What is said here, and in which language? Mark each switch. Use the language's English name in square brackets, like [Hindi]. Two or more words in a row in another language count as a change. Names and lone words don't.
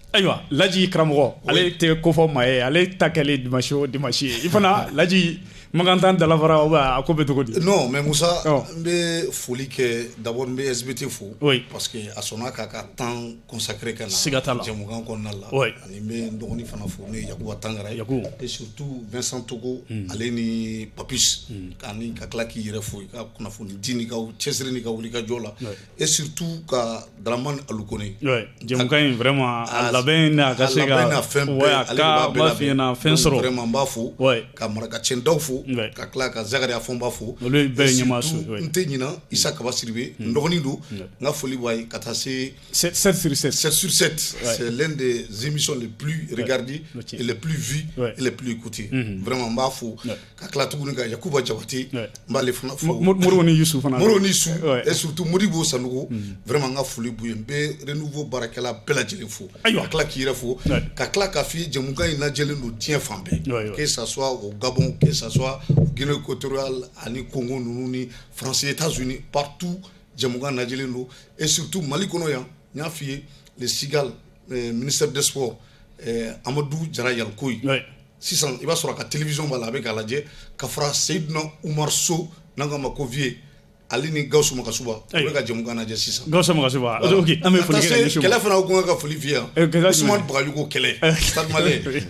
[Bambara] ayiwa Laji karamɔgɔ ale tɛ ko fɔ maa ye ale ta kɛlen dimanche o dimanche ye i fana Laji Magantan dalafara a ko bɛ cogo di [French] non mais [Bambara] Musa n bɛ foli kɛ d'abord n bɛ SBT fo parce que a sɔnna k'a ka [French] temps consacré [Bambara] kɛ na jɛmukan kɔnɔna la ani n bɛ n dɔgɔnin fana fo n'o ye Yakuba Tangara ye [French] et surtout [Bambara] Vincent Togo ale ni Papis ani ka tila k'i yɛrɛ fo i ka kunnafoni di ni ka cɛsiri ni ka wuli ka jɔ la [French] et surtout [Bambara] ka Dramane Alukone jɛmukan in vraiment a labɛn n'a ka se ka fɛn bɛɛ ale de b'a bɛɛ labɛn fɛn sɔrɔ vraiment n b'a fo ka Marakacɛndaw fo ka tila ka Zakaria Fɔnba fo olu bɛɛ ɲɛmaa su n tɛ ɲina Isa Kaba Siribe n dɔgɔnin don n ka foli b'a ye ka taa se 7 sur 7 [French] c'est l'un des émissions les plus regardées et les plus vues et les plus écoutées vraiment [Bambara] n b'a fo ka tila tuguni ka Yakuba Jabate n b'ale fana fo Modibo Yusu fana Modibo Yusu [French] et surtout [Bambara] Modibo Sanogo vraiment n ka foli b'u ye n bɛ renouveau baarakɛla bɛɛ lajɛlen fo ka tila k'i yɛrɛ fo ka tila k'a f'i ye jɛmukan in lajɛlen don diɲɛ fan bɛɛ [French] que ça soit au Gabon que ça soit Guinée équatoriale [Bambara] ani Congo ninnu ni France États-Unis partout jɛmukan lajɛlen don [French] et surtout [Bambara] Mali kɔnɔ yan n y'a f'i ye [French] le Sigal ministère des sports [Bambara] Amadou Jara Yalikoyi sisan i b'a sɔrɔ a ka télévision b'a la a bɛ k'a lajɛ ka fara Seydina Umar Sow n'an k'a ma ko Vieux ale ni Gawusu Makasuba u bɛ ka jɛmukan lajɛ sisan Gawusu Makasuba ok an bɛ foli kɛ ɲɛsin kɛlɛ fana ko ka foli f'i ye Ousmane Bagayogo kɛlɛ Stade Malien